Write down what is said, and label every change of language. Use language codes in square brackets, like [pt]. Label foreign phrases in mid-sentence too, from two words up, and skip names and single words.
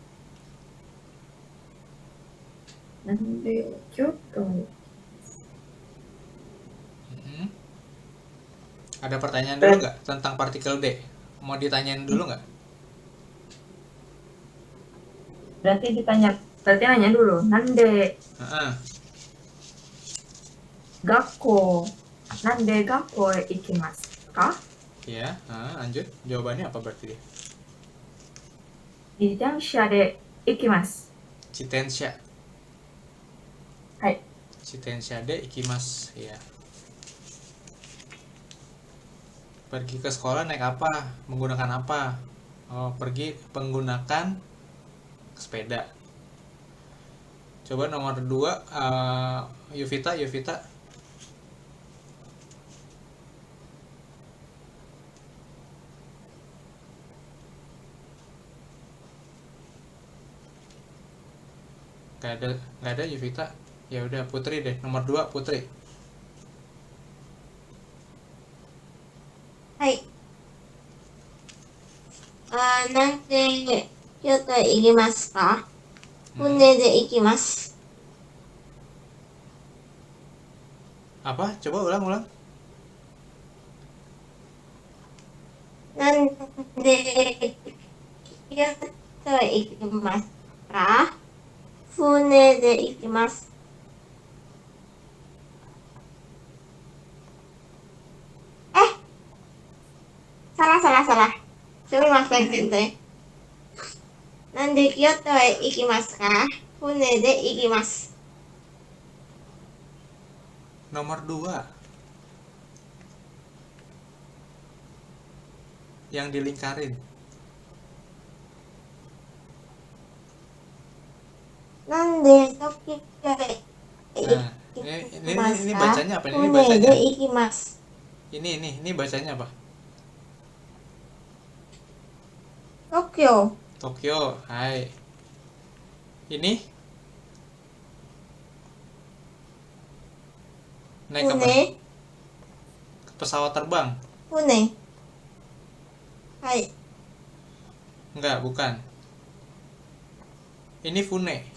[ja] なんで京都. Mm-mm. [id] Ada pertanyaan dulu nggak tentang partikel D? Mau ditanyain dulu nggak? Berarti nanya dulu. Nande Heeh. [ja] gakko. なんで学校へ行きますか? [id] Ya, lanjut. Jawabannya apa berarti dia? [ja] 自転車で行きます。 Chitensha. はい。自転車で行きます. [id] Ya. Pergi ke sekolah naik apa? Menggunakan apa? Oh, pergi menggunakan sepeda. Coba nomor 2, Yuvita. Gak ada Yuvita. Ya udah Putri deh. Nomor 2 Putri. [ja] はい。なんで京都へ行きますか？船で行きます。 [id] Apa? Coba ulang. [ja] なんで京都へ行きますか？船で行きます。 salah. すみません、先生. なんで京都へ行きますか？船で行きます。 [id] Nomor 2 yang dilingkarin. [ja] なんで東京へ行 [id] Nah, [ja] きます [id] ini [ja] か？ [id] bacanya apa? Ini [ja] 船 [id] bacanya. [ja] で行きます。 [id] Ini bacanya apa? [ja] 東京。 Tokyo. [id] Hai. Ini naik apa? [ja] 船。 [id] Pesawat terbang. [ja] 船。はい。 [id] Enggak, bukan. Ini fune.